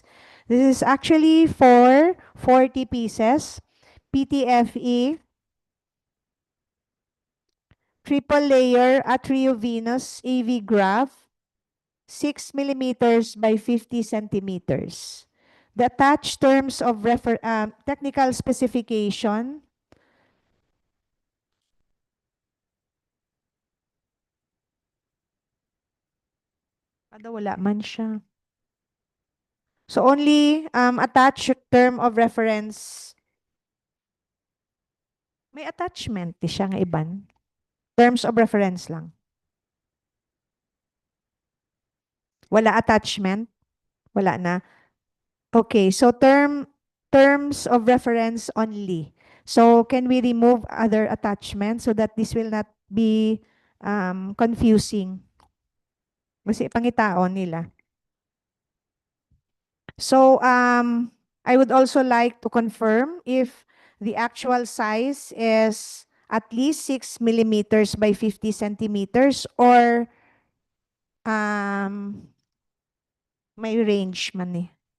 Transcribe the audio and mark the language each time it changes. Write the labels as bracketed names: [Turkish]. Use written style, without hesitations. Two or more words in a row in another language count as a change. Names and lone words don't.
[English] This is actually for 40 pieces, PTFE, triple layer Atriovenus AV graph, 6 millimeters by 50 centimeters. The attached terms of technical specification [Hiligaynon] wala man siya. [English] So only attached term of reference. [Hiligaynon] May attachment di siya nga iban. [English] Terms of reference lang. Wala attachment? [Hiligaynon] Wala na. [English] Okay, so terms of reference only. So can we remove other attachments so that this will not be confusing? [Hiligaynon] Kasi pangitaon nila. [English] So I would also like to confirm if the actual size is at least 6 millimeters by 50 centimeters or may range [Hiligaynon] man eh.